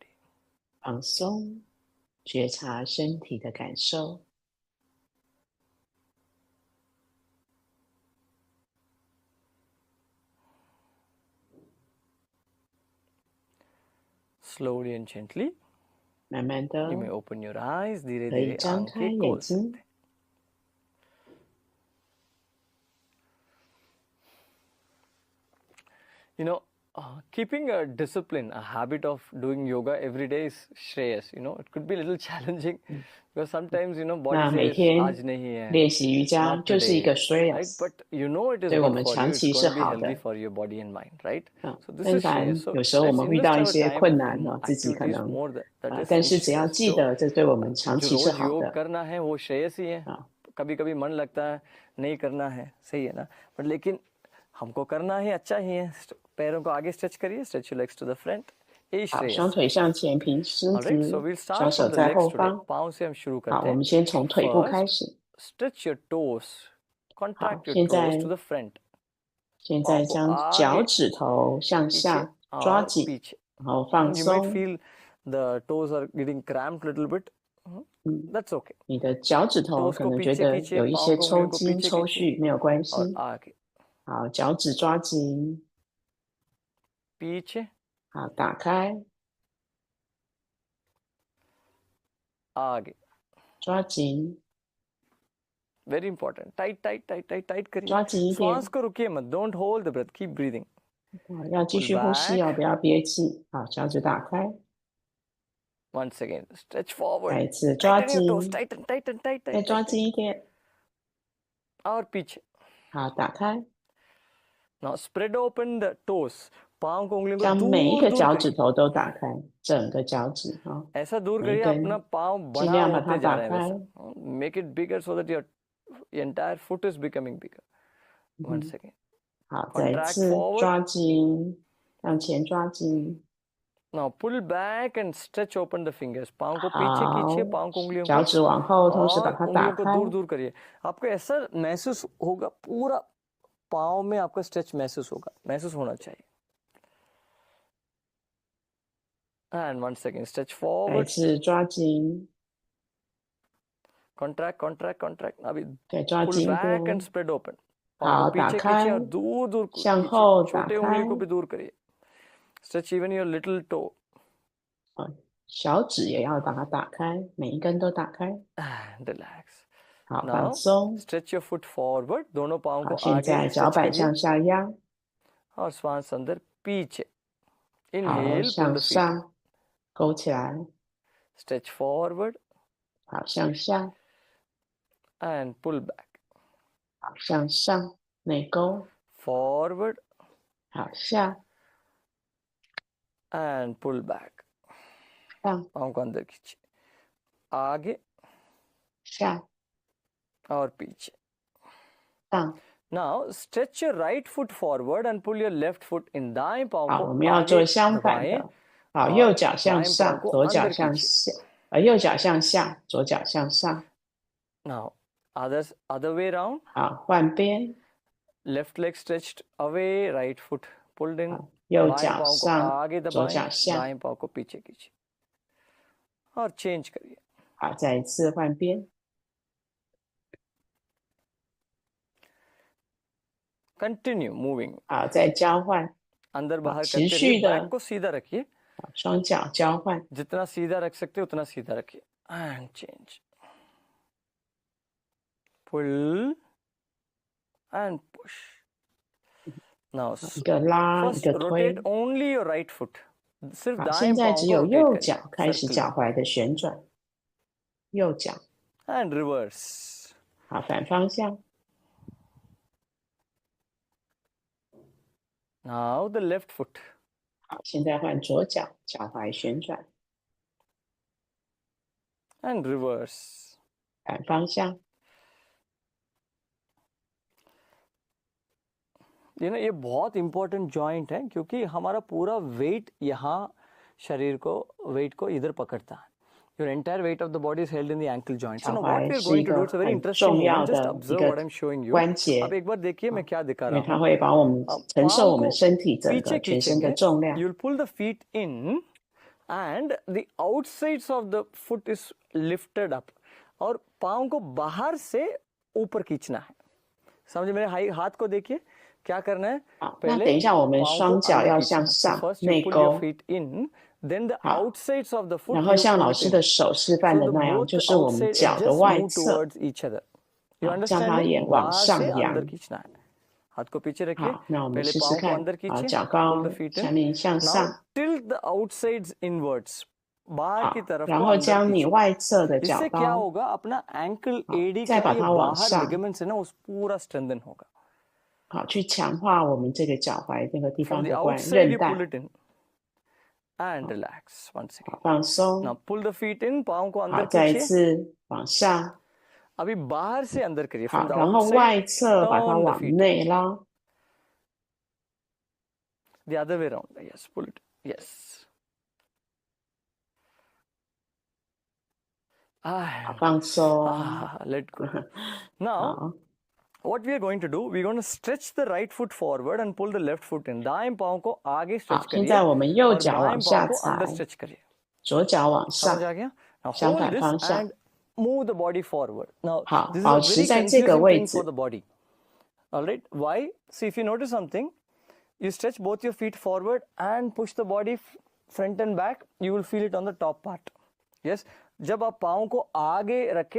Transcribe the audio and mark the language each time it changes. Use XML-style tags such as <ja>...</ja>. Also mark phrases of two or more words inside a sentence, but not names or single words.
<zh>放松，觉察身体的感受。</zh> <en>Slowly and gently,</en> <zh>慢慢的</zh> <en>you may open your eyes.</en> <hi>धीरे</hi> <zh>可以</zh> <hi>धीरे</hi> <zh>张开</zh> <hi>आंखें</hi> <zh>眼</zh> <hi>खोल</hi> <zh>睛</zh> <hi>सकते हैं.</hi> <en>You know, keeping a discipline, a habit of doing yoga every day is shreyas. You know, it could be a little challenging because sometimes, you know,</en> <zh>那</zh> <en>body</en> <zh>每</zh> <en>says,</en> <zh>天</zh> <hi>आज नहीं है,</hi> <zh>练习瑜伽</zh> <en>not</en> <zh>就是一</zh> <en>today,</en> <zh>个 right? Shreyas，</zh> <en>But you know it is</en> <zh>对我</zh> <en>good</en> <zh>们</zh> <en>for you.</en> <zh>长</zh> <en>It's</en> <zh>期</zh> <en>going</en> <zh>是</zh> <en>to be</en> <zh>好</zh> <en>healthy</en> <zh>的。</zh> <en>for your body and mind, right? 啊 So this</en> <zh>当</zh> <en>is</en> <zh>然</zh> <en>shreyas. So</en> <zh>有时候我</zh> <en>let's</en> <zh>们遇到</zh> <en>invest</en> <zh>一</zh> <en>our</en> <zh>些</zh> <en>time</en> <zh>困难</zh> <en>in</en> <zh>自己可</zh> <en>activities</en> <zh>能</zh> <en>more that is</en> <zh>但</zh> <en>in</en> <zh>是只要</zh> <en>shreyas.</en> <zh>记</zh> <en>So</en> <zh>得这对我们长</zh> <hi>जो</hi> <zh>期是</zh> <hi>रोज</hi> <zh>好</zh> <hi>योग</hi> <zh>的。</zh> <hi>करना है वो श्रेयस ही है. हाँ। कभी कभी मन लगता है नहीं करना है, सही है ना, बट लेकिन हमको करना ही अच्छा ही है. पैरों को आगे स्ट्रेच करिए,</hi> <en>stretch your legs to the front.</en> <hi>यही</hi> <zh>好，</zh> <hi>श्रेयस</hi> <zh>双</zh> <hi>है.</hi> <zh>腿向前，平伸</zh> <en>Alright,</en> <zh>直</zh> <en>so we'll，</en> <zh>双</zh> <en>start</en> <zh>手</zh> <en>from the</en> <zh>在</zh> <en>legs</en> <zh>后</zh> <en>today.</en> <zh>方。</zh> <hi>पाँव से हम शुरू</hi> <zh>好，</zh> <hi>करते</hi> <zh>我</zh> <hi>हैं.</hi> <zh>们先从腿部开</zh> <en>First,</en> <zh>始。</zh> <en>stretch your toes.</en> <zh>好，</zh> <en>Contract your</en> <zh>现</zh> <en>toes</en> <zh>在</zh> <en>to the front.</en> <zh>现在</zh> <hi>पाँव को</hi> <zh>将脚</zh> <hi>आगे</hi> <zh>趾头向</zh> <hi>पीछे</hi> <zh>下抓</zh> <hi>और</hi> <zh>紧，</zh> <hi>पीछे.</hi> <zh>然后放</zh> <en>You might</en> <zh>松。</zh> <en>feel the toes are getting cramped a little bit. 嗯， That's okay.</en> <zh>你的脚趾头</zh> <hi>toes</hi> <zh>可</zh> <hi>को</hi> <zh>能觉</zh> <hi>पीछे</hi> <zh>得</zh> <hi>खींचे,</hi> <zh>有一</zh> <hi>पाँव</hi> <zh>些</zh> <hi>को</hi> <zh>抽</zh> <hi>उंगलियों को</hi> <zh>筋</zh> <hi>पीछे</hi> <zh>抽</zh> <hi>खींचे</hi> <zh>搐，没有关系</zh> <hi>और。आगे.</hi> <zh>好，脚趾抓紧，</zh> <hi>पीछे,</hi> <zh>好，打开，</zh> <hi>आगे.</hi> <zh>抓紧，</zh> <en>Very important. Tight, tight, tight, tight, tight करिए.</en> <zh>抓紧一点。</zh> <hi>श्वास को रुकिए मत.</hi> <en>Don't hold the breath. Keep breathing.</en> <zh>好，要继</zh> <en>Pull</en> <zh>续呼吸</zh> <en>back.</en> <zh>哦，不要憋气。好，脚趾打开，</zh> <en>Once again, stretch</en> <zh>再</zh> <en>forward.</en> <zh>一次抓</zh> <en>Tighten your toes.</en> <zh>紧，</zh> <en>Tighten, tighten, tight,</en> <zh>再</zh> <en>tight,</en> <zh>抓</zh> <en>tight,</en> <zh>紧一点。</zh> <hi>और पीछे.</hi> <zh>好，打开，</zh> <en>Now spread open the toes.</en> <hi>पाँव को उंगलियों को</hi> <zh>将每一</zh> <hi>दूर</hi> <zh>个</zh> <hi>दूर</hi> <zh>脚趾</zh> <hi>करिए.</hi> <zh>头都打开，整个脚趾哈，</zh> <hi>ऐसा दूर</hi> <zh>每一</zh> <hi>करिए</hi> <zh>根</zh> <hi>अपना पाँव</hi> <zh>尽</zh> <hi>बड़ा</hi> <zh>量把它</zh> <hi>होते जा</hi> <zh>打</zh> <hi>रहा है</hi> <zh>开。</zh> <hi>वैसा.</hi> <en>Make it bigger so that your entire foot is becoming bigger. 嗯 Once again.</en> <zh>好，再一</zh> <en>Contract</en> <zh>次</zh> <en>forward.</en> <zh>抓紧，向前抓紧。</zh> <en>Now pull back and stretch open the fingers.</en> <hi>पाँव को पीछे</hi> <zh>好</zh> <hi>खींचिए, पाँव को उंगलियों</hi> <zh>脚</zh> <hi>को</hi> <zh>趾往后，同时把</zh> <hi>और</hi> <zh>它打</zh> <hi>उंगलियों को</hi> <zh>开。</zh> <hi>दूर दूर करिए. आपको ऐसा महसूस होगा, पूरा पाँव में आपका स्ट्रेच महसूस होगा, महसूस होना चाहिए.</hi> <en>And once again, stretch</en> <zh>再一</zh> <en>forward.</en> <zh>次抓紧，</zh> <en>contract contract contract अभी</en> <zh>对，抓</zh> <en>pull</en> <zh>颈</zh> <en>back</en> <zh>部</zh> <en>and，spread open</en> <hi>पाँव को</hi> <zh>好，打</zh> <hi>पीछे</hi> <zh>开</zh> <hi>खींचिए और दूर दूर को</hi> <zh>向</zh> <hi>खींचिए</hi> <zh>后打</zh> <hi>छोटे</hi> <zh>开</zh> <hi>उंगली को भी दूर करिए</hi> <en>stretch even your little toe</en> <zh>小指也要把它打开，每一根都打开。</zh> <en>and relax</en> <zh>好，放</zh> <en>now</en> <zh>松。</zh> <en>stretch your foot forward</en> <hi>दोनों पाँव</hi> <zh>好，</zh> <hi>को</hi> <zh>现</zh> <hi>आगे</hi> <zh>在脚</zh> <hi>stretch</hi> <zh>板</zh> <hi>करिए</hi> <zh>向下压，</zh> <hi>और श्वास अंदर पीछे</hi> <zh>好，</zh> <en>inhale pull</en> <zh>向</zh> <en>the feet</en> <zh>上勾起来，</zh> <en>stretch forward</en> <zh>好，向下，</zh> <en>and pull back</en> <zh>好，向上内勾，</zh> <en>forward</en> <zh>好，下</zh> <en>and pull back</en> <zh>上</zh> <hi>पाँव को अंदर खींचिए आगे</hi> <zh>下</zh> <hi>और पीछे</hi> <zh>上。</zh> <en>now stretch your right foot forward and pull your left foot in</en> <hi>दाएं पाँव</hi> <zh>好，</zh> <hi>को</hi> <zh>我们要做</zh> <hi>आगे</hi> <zh>相反</zh> <hi>दबाएं</hi> <zh>的。好，</zh> <hi>और</hi> <zh>右脚向</zh> <hi>दाएं पाँव</hi> <zh>上，</zh> <hi>को</hi> <zh>左脚</zh> <hi>अंदर</hi> <zh>向</zh> <hi>खींचिए</hi> <zh>下，右脚向下，左脚向上。</zh> <en>now other way round</en> <zh>好，换边，</zh> <en>left leg stretched away right foot pulled in</en> <zh>好，右</zh> <hi>बाएं</hi> <zh>脚</zh> <hi>पाँव को</hi> <zh>上，</zh> <hi>आगे</hi> <zh>左</zh> <hi>दबाएं</hi> <zh>脚下。</zh> <hi>दाएं पाँव को पीछे खींचिए और चेंज करिए</hi> <zh>好，再一次换边。</zh> <en>continue moving</en> <zh>好，再交换，</zh> <hi>अंदर बाहर</hi> <zh>持</zh> <hi>करते</hi> <zh>续</zh> <hi>रहिए</hi> <zh>的</zh> <hi>बैक को सीधा रखिए</hi> <zh>好，双脚交换。</zh> <hi>जितना सीधा रख सकते हो उतना सीधा रखिए</hi> <en>and change pull and push now</en> <zh>一个拉，一</zh> <en>first</en> <zh>个推</zh> <en>rotate。only your right foot सिर्फ</en> <zh>好，</zh> <hi>दाएं</hi> <zh>现在</zh> <hi>पाँव</hi> <zh>只</zh> <hi>को</hi> <zh>有</zh> <hi>rotate</hi> <zh>右</zh> <hi>करिए</hi> <zh>脚开始</zh> <en>circle</en> <zh>脚踝的旋转，右脚。</zh> <en>and reverse</en> <zh>好，反方向。</zh> <en>now the left foot</en> <zh>好，现在换左脚，脚踝旋转，</zh> <en>and reverse</en> <zh>反方向。</zh> <hi>ये ना ये बहुत</hi> <en>important joint</en> <hi>है क्योंकि हमारा पूरा वेट यहाँ शरीर को वेट को इधर पकड़ता है</hi> <en>your entire weight of the body is held in the ankle joint so</en> <zh>脚</zh> <en>now what</en> <zh>踝</zh> <en>we are</en> <zh>是</zh> <en>going</en> <zh>一</zh> <en>to do</en> <zh>个</zh> <en>it's a very</en> <zh>很</zh> <en>interesting</en> <zh>重要</zh> <en>moment just</en> <zh>的一</zh> <en>observe</en> <zh>个</zh> <en>what I'm showing you</en> <zh>关节</zh> <hi>अब，एक बार देखिए मैं क्या दिखा</hi> <zh>因为</zh> <hi>रहा</hi> <zh>它</zh> <hi>हूँ</hi> <zh>会把我们承受</zh> <hi>पाँव</hi> <zh>我们</zh> <hi>को</hi> <zh>身体整</zh> <hi>पीछे</hi> <zh>个全身的</zh> <hi>खींचेंगे</hi> <zh>重量。</zh> <en>you'll pull the feet in and the outsides of the foot is lifted up</en> <hi>और पाँव को बाहर से ऊपर खींचना है समझे मेरे हाथ को देखिए क्या करना है</hi> <zh>好，那等一下我们</zh> <hi>पाँव</hi> <zh>双</zh> <hi>को</hi> <zh>脚</zh> <hi>अंदर</hi> <zh>要</zh> <hi>खींचना</hi> <zh>向</zh> <hi>है So</hi> <zh>上</zh> <en>first you</en> <zh>内</zh> <en>pull your</en> <zh>勾，</zh> <en>feet in then the</en> <zh>好，</zh> <en>outsides of the foot</en> <zh>然后</zh> <en>you</en> <zh>像</zh> <en>pull</en> <zh>老</zh> <en>it</en> <zh>师</zh> <en>in</en> <zh>的手示范</zh> <en>so</en> <zh>的</zh> <en>the</en> <zh>那样，</zh> <en>both</en> <zh>就是我们</zh> <en>outside</en> <zh>脚的</zh> <en>edges</en> <zh>外</zh> <en>move</en> <zh>侧，</zh> <en>towards each other you</en> <zh>好，将</zh> <en>understand</en> <zh>它</zh> <en>me</en> <zh>也往</zh> <hi>बाहर</hi> <zh>上</zh> <hi>से</hi> <zh>扬。</zh> <hi>अंदर खींचना है हाथ को पीछे रखिए</hi> <zh>好，那我们</zh> <hi>पहले</hi> <zh>试试</zh> <hi>पाँव को</hi> <zh>看。</zh> <hi>अंदर</hi> <zh>好，</zh> <hi>खींचिए</hi> <zh>脚</zh> <en>pull</en> <zh>高</zh> <en>the feet</en> <zh>下</zh> <en>in</en> <zh>面向</zh> <en>now</en> <zh>上。</zh> <en>tilt the outsides inwards बाहर</en> <zh>好</zh> <hi>की，तरफ</hi> <zh>然</zh> <hi>को</hi> <zh>后</zh> <hi>अंदर</hi> <zh>将你</zh> <hi>खींचिए</hi> <zh>外侧的脚</zh> <hi>इससे क्या</hi> <zh>高，</zh> <hi>होगा अपना एंकल</hi> <zh>好，</zh> <hi>एडी</hi> <zh>再</zh> <hi>का</hi> <zh>把</zh> <hi>ये</hi> <zh>它往</zh> <hi>बाहर</hi> <zh>上，</zh> <hi>लिगामेंट्स है ना उस पूरा स्ट्रेंथन होगा</hi> <zh>好，去强化我们这个脚踝这个地</zh> <en>from</en> <zh>方</zh> <en>the</en> <zh>的</zh> <en>outside</en> <zh>韧</zh> <en>you pull</en> <zh>带。</zh> <en>it in and relax once</en> <zh>好，</zh> <en>again</en> <zh>放松。</zh> <en>now pull the feet in</en> <hi>पाँव को</hi> <zh>好，</zh> <hi>अंदर</hi> <zh>再一</zh> <hi>खींचिए</hi> <zh>次往上。</zh> <hi>अभी बाहर से अंदर करिए</hi> <zh>好，</zh> <en>from the</en> <zh>然后</zh> <en>outside</en> <zh>外侧把它</zh> <en>turn the</en> <zh>往</zh> <en>feet</en> <zh>内拉。</zh> <en>the other way around yes pull it yes</en> <zh>好， ah, 放松。</zh> <en>let go now</en> <zh>好，</zh> <en>what we are going to do we're going to stretch the right foot forward and pull the left foot in</en> <hi>दाएं पाँव को आगे</hi> <zh>好</zh> <en>stretch，</en> <zh>现</zh> <hi>करिए</hi> <zh>在我们右</zh> <hi>और</hi> <zh>脚</zh> <hi>बाएं</hi> <zh>往</zh> <hi>पाँव</hi> <zh>下</zh> <hi>को अंदर</hi> <zh>踩，</zh> <hi>stretch करिए</hi> <zh>左脚往</zh> <hi>समझ</hi> <zh>上，</zh> <hi>आ गया now</hi> <zh>相</zh> <en>hold</en> <zh>反</zh> <en>this</en> <zh>方向。</zh> <en>and move the body forward now</en> <zh>好，</zh> <en>this is</en> <zh>保</zh> <en>a</en> <zh>持</zh> <en>very</en> <zh>在这个</zh> <en>confusing</en> <zh>位</zh> <en>thing for</en> <zh>置。</zh> <en>the body all right why see if you notice something you stretch both your feet forward and push the body front and back you will feel it on the top part yes</en> <hi>जब आप पाँव को आगे रखे</hi>